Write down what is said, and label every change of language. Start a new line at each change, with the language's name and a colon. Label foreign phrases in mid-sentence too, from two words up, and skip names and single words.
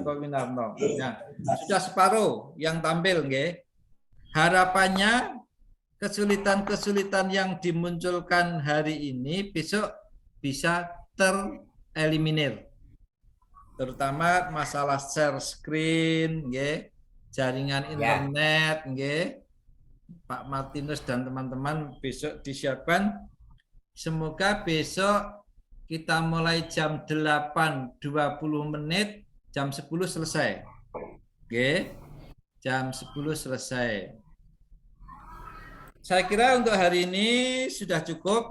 Indonesian: Nah, sudah separuh yang tampil, nggih. Harapannya kesulitan-kesulitan yang dimunculkan hari ini besok bisa tereliminir. Terutama masalah share screen, nggih, jaringan internet, nggih. Pak Martinus dan teman-teman besok disiapkan. Semoga besok kita mulai jam 8.20 menit, jam 10 selesai. Oke, jam 10 selesai. Saya kira untuk hari ini sudah cukup.